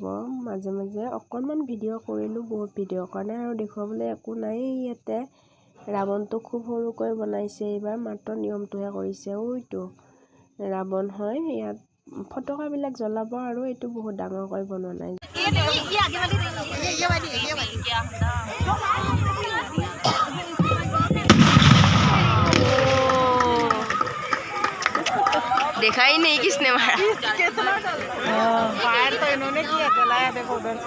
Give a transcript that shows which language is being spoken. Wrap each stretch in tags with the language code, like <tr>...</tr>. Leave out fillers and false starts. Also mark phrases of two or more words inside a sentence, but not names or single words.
<as>মাজে মাজে অকণমান ভিডিঅ' কৰিলোঁ, বহুত ভিডিঅ'ৰ কাৰণে আৰু দেখুৱাবলৈ একো নাই ইয়াতে। ৰাৱণটো খুব সৰুকৈ বনাইছে এইবাৰ, মাত্ৰ নিয়মটোহে কৰিছে। ওইটো ৰাৱণ হয়, ইয়াত ফটকাবিলাক জ্বলাব, আৰু এইটো বহুত ডাঙৰকৈ বনোৱা নাই।</as> <hi>देखा ही नहीं किसने मारा। फायर तो इन्होंने किया, जलाया देखो उधर से।</hi>